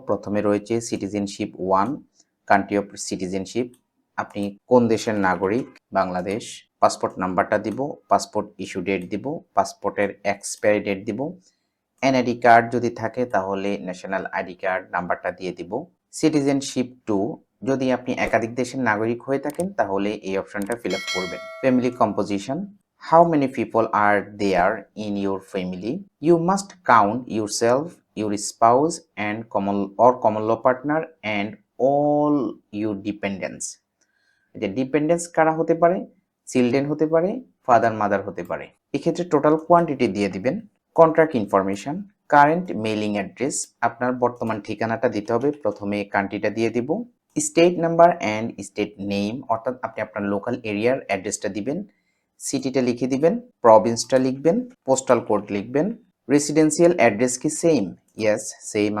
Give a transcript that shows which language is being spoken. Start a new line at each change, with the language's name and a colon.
Bangla: প্রথমে রয়েছে citizenship 1, country of citizenship, আপনি কোন দেশের নাগরিক বাংলাদেশ, পাসপোর্ট নাম্বারটা দিব, পাসপোর্ট ইস্যু ডেট দিব, পাসপোর্টের এক্সপায়ারি ডেট দিব, এনআইডি কার্ড যদি থাকে তাহলে ন্যাশনাল আইডি কার্ড নাম্বারটা দিয়ে দিব। সিটিজেনশিপ 2, যদি আপনি একাধিক দেশের নাগরিক হয়ে থাকেন তাহলে এই অপশনটা ফিল আপ করবেন।
English: Family composition, how many people are there in your family, you must count yourself, your spouse and common law partner and all your dependents।
Bangla: যে ডিপেন্ডেন্স কারা হতে পারে, চিলড্রেন হতে পারে, ফাদার মাদার হতে পারে। এক্ষেত্রে টোটাল কোয়ান্টিটি দিয়ে দিবেন। Contract information, current mailing address, আপনার বর্তমান ঠিকানাটা দিতে হবে, প্রথমে কান্ট্রিটা দিয়ে দিব, state number and state name, অর্থাৎ আপনি আপনার লোকাল এরিয়ার অ্যাড্রেসটা দিবেন, সিটিটা লিখে দিবেন, প্রভিন্সটা লিখবেন, পোস্টাল কোড লিখবেন, রেসিডেন্সিয়াল অ্যাড্রেস কি সেম, ইয়েস সেম।